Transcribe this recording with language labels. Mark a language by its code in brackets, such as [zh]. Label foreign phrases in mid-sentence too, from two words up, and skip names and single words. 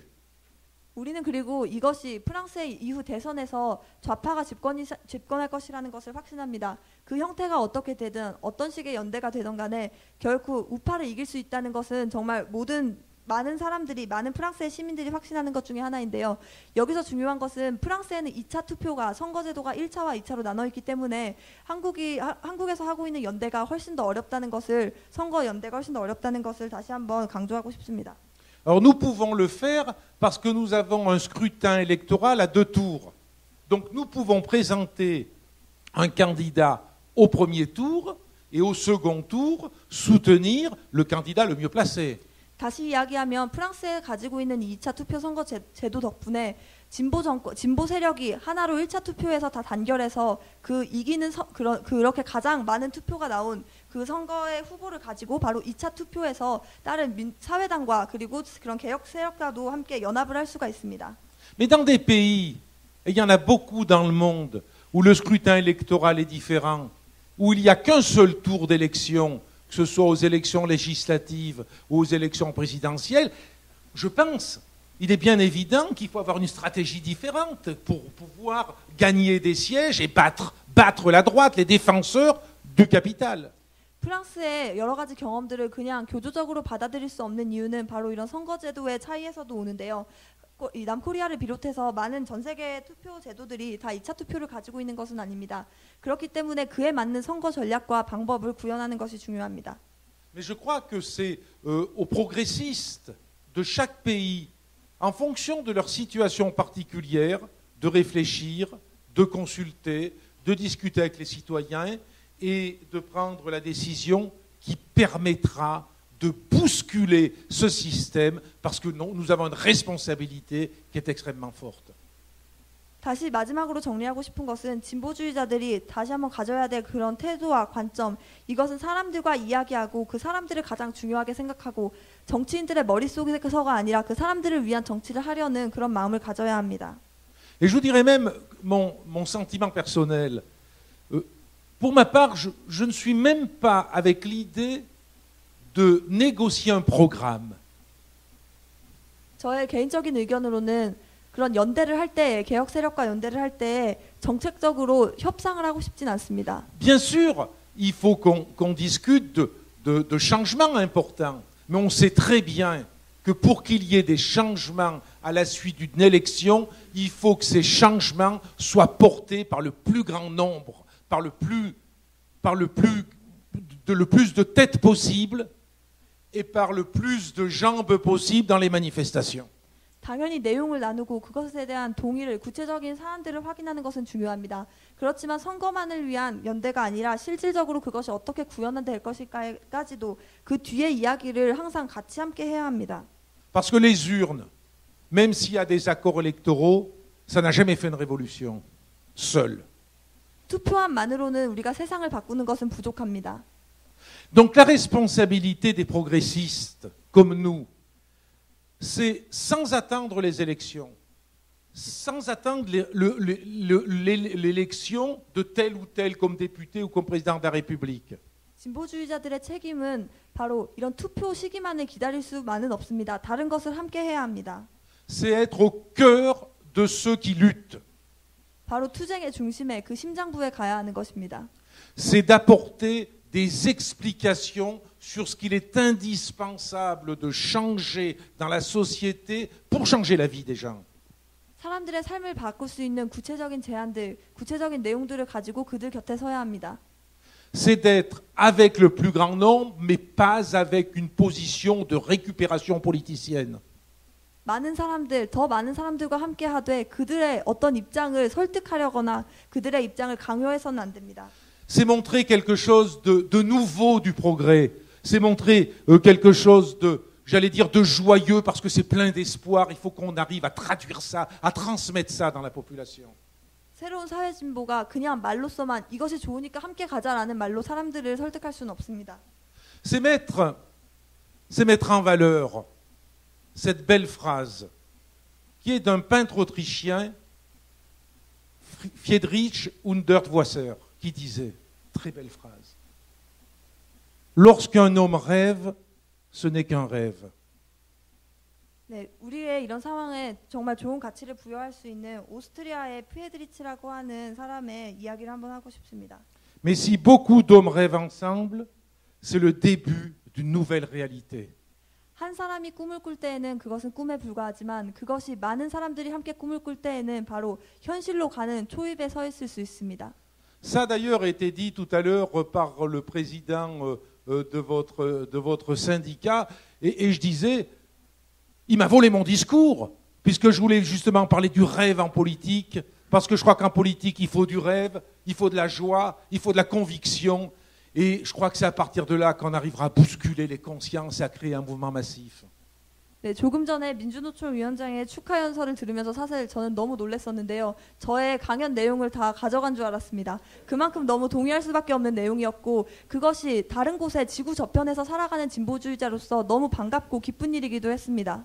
[ko] 우리는 그리고 이것이 프랑스의 이후 대선에서 좌파가 집권할 것이라는 것을 확신합니다. 그 형태가 어떻게 되든 어떤 식의 연대가 되든 간에 결코 우파를 이길 수 있다는 것은 정말 많은 프랑스의 시민들이 확신하는 것 중에 하나인데요. 여기서 중요한 것은 프랑스에는 2차 투표가 선거제도가 1차와 2차로 나눠 있기 때문에 한국에서 하고 있는 연대가 훨씬 더 어렵다는 것을 선거 연대가 훨씬 더 어렵다는 것을 다시 한번 강조하고 싶습니다. [fr] Alors nous pouvons le faire parce que nous avons un scrutin électoral à 2 tours. Donc nous pouvons présenter un candidat au premier tour et au second tour soutenir le candidat le mieux placé. [ko] 다시 이야기하면 프랑스에 가지고 있는 2차 투표 선거 제도 덕분에 진보 세력이 하나로 1차 투표에서 다 단결해서 그렇게 가장 많은 투표가 나온 그 선거의 후보를 가지고 바로 2차 투표에서 다른 사회당과 그리고 그런 개혁 세력과도 함께 연합을 할 수가 있습니다. [fr] Mais dans des pays, et il y en a beaucoup dans le monde, où le scrutin électoral est différent, où il n'y a qu'un seul tour d'élection, que ce soit aux élections législatives ou aux élections présidentielles, je pense, il est bien évident qu'il faut avoir une stratégie différente pour pouvoir gagner des sièges et battre la droite, les défenseurs du capital. [ko] 프랑스의 여러 가지 경험들을 그냥 교조적으로 받아들일 수 없는 이유는 바로 이런 선거제도의 차이에서도 오는데요. 이 남코리아를 비롯해서 많은 전 세계의 투표 제도들이 다 2차 투표를 가지고 있는 것은 아닙니다. 그렇기 때문에 그에 맞는 선거 전략과 방법을 구현하는 것이 중요합니다. [fr] Mais je crois que c'est aux progressistes de chaque pays, en fonction de leur situation particulière, de réfléchir, de consulter, de discuter avec les citoyens et de prendre la décision qui permettra de bousculer ce système parce que nous avons une responsabilité qui est extrêmement forte. [ko] 다시 마지막으로 정리하고 싶은 것은 진보주의자들이 다시 한번 가져야 될 그런 태도와 관점, 이것은 사람들과 이야기하고 그 사람들을 가장 중요하게 생각하고 정치인들의 머릿속에서가 아니라 그 사람들을 위한 정치를 하려는 그런 마음을 가져야 합니다. [fr] Et je vous dirais même mon sentiment personnel. Pour ma part, je ne suis même pas avec l'idée de négocier un programme. [ko] 저의 개인적인 의견으로는 그런 연대를 할 때, 개혁 세력과 연대를 할 때 정책적으로 협상을 하고 싶진 않습니다. [fr] Bien sûr, il faut qu'on discute de changements importants, mais on sait très bien que pour qu'il y ait des changements à la suite d'une élection, il faut que ces changements soient portés par le plus grand nombre, par le plus de têtes possible et par le plus de jambes possible dans les manifestations. [ko] 당연히 내용을 나누고 그것에 대한 동의를 구체적인 사안들을 확인하는 것은 중요합니다. 그렇지만 선거만을 위한 연대가 아니라 실질적으로 그것이 어떻게 구현될 것일까지도 그 뒤에 이야기를 항상 같이 함께 해야 합니다. [fr] Parce que les urnes, même s'il y a des accords électoraux, ça n'a jamais fait une révolution seul. [ko] 투표함만으로는 우리가 세상을 바꾸는 것은 부족합니다. [fr] Donc la responsabilité des progressistes comme nous, c'est sans attendre les élections, sans attendre l'élection de tel ou tel comme député ou comme président de la République. [ko] 진보주의자들의 책임은 바로 이런 투표 시기만을 기다릴 수만은 없습니다. 다른 것을 함께 해야 합니다. [fr] C'est être au cœur de ceux qui luttent. [ko] 바로 투쟁의 중심에 그 심장부에 가야 하는 것입니다. [fr] C'est d'apporter des explications sur ce qu'il est indispensable de changer dans la société pour changer la vie des gens. [ko] 사람들의 삶을 바꿀 수 있는 구체적인 제안들, 구체적인 내용들을 가지고 그들 곁에 서야 합니다. [fr] C'est d'être avec le plus grand nombre, mais pas avec une position de récupération politicienne. [ko] 많은 사람들, 더 많은 사람들과 함께 하되 그들의 어떤 입장을 설득하려거나 그들의 입장을 강요해서는 안 됩니다. [fr] C'est montrer quelque chose de nouveau du progrès. C'est montrer quelque chose de, j'allais dire, de joyeux parce que c'est plein d'espoir. Il faut qu'on arrive à traduire ça, à transmettre ça dans la population. [ko] 새로운 사회 진보가 그냥 말로서만 이것이 좋으니까 함께 가자라는 말로 사람들을 설득할 수는 없습니다. [fr] C'est mettre en valeur cette belle phrase qui est d'un peintre autrichien, Friedrich Hundertwasser, qui disait, très belle phrase, lorsqu'un homme rêve, ce n'est qu'un rêve. [ko] 네, 우리의 이런 상황에 정말 좋은 가치를 부여할 수 있는 오스트리아의 프레드리치라고 하는 사람의 이야기를 한번 하고 싶습니다. [fr] Mais si beaucoup d'hommes rêvent ensemble, c'est le début d'une nouvelle réalité. [ko] 한 사람이 꿈을 꿀 때에는 그것은 꿈에 불과하지만 그것이 많은 사람들이 함께 꿈을 꿀 때에는 바로 현실로 가는 초입에 서 있을 수 있습니다. [fr] Ça d'ailleurs a été dit tout à l'heure par le président de votre syndicat et je disais, il m'a volé mon discours puisque je voulais justement parler du rêve en politique parce que je crois qu'en politique il faut du rêve, il faut de la joie, il faut de la conviction. Et je crois que c'est à partir de là qu'on arrivera à bousculer les consciences et à créer un mouvement massif. [ko] 네, 조금 전에 민주노총 위원장의 축하 연설을 들으면서 사실 저는 너무 놀랐었는데요. 저의 강연 내용을 다 가져간 줄 알았습니다. 그만큼 너무 동의할 수밖에 없는 내용이었고 그것이 다른 곳에 지구 저편에서 살아가는 진보주의자로서 너무 반갑고 기쁜 일이기도 했습니다.